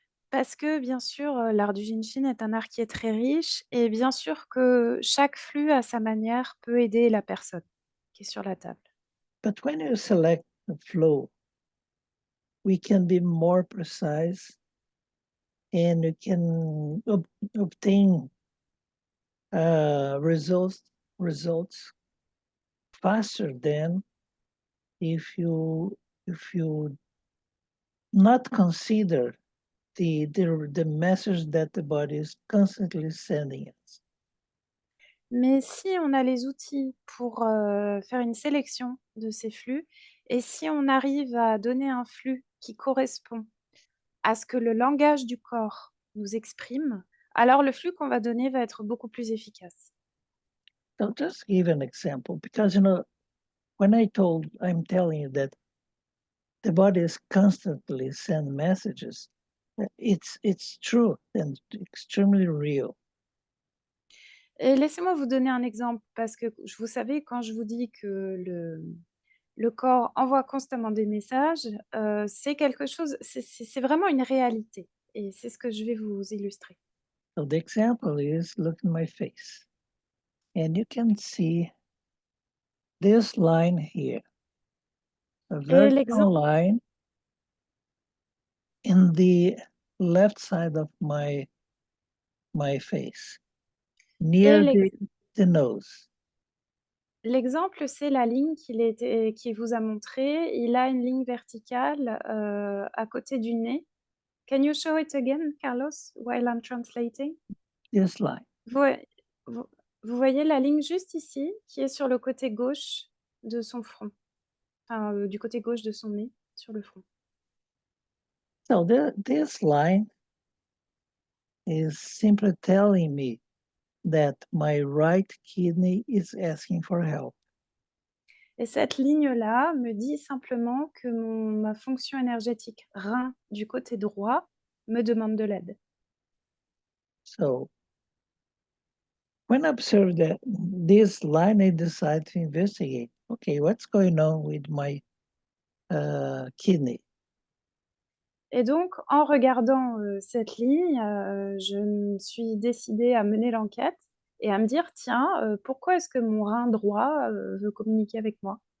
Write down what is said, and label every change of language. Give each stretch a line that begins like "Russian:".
French: Parce que, bien sûr, l'art du Jinshin est un art qui est très riche et bien sûr que chaque flux, à sa manière, peut aider la personne qui est sur la table.
English: But when you select the flow, we can be more precise and you can obtain results faster than if you not consider the message that the body is constantly sending us.
French: Mais si on a les outils pour faire une sélection de ces flux et si on arrive à donner un flux qui correspond à ce que le langage du corps nous exprime, alors le flux qu'on va donner va être beaucoup plus efficace.
English: So just give an example, because when I'm telling you that the body is constantly send messages, it's true and extremely real.
French: Et laissez-moi vous donner un exemple parce que vous savez, quand je vous dis que le corps envoie constamment des messages, c'est quelque chose, c'est vraiment une réalité et c'est ce que je vais vous illustrer.
English: So the example is, look in my face, and you can see this line here, a
French: Et
English: vertical line in the left side of my face, near the nose.
French: l'exemple, c'est la ligne qu'il vous a montrée. Il a une ligne verticale, à côté du nez.
English: Can you show it again, Carlos, while I'm translating? This line.
French: Voi vous vous voyez la ligne juste ici, qui est sur le côté gauche de son front, enfin, du côté gauche de son nez, sur le front.
English: So this line is simply telling me that my right kidney is asking for help.
French: Et cette ligne-là me dit simplement que ma fonction énergétique rein du côté droit me demande de l'aide.
English: So when I observe that this line, I decide to investigate. Okay, what's going on with my kidney?
French: Et donc, en regardant, cette ligne, je me suis décidée à mener l'enquête et à me dire: «Tiens, pourquoi est-ce que mon rein droit, veut communiquer avec moi?»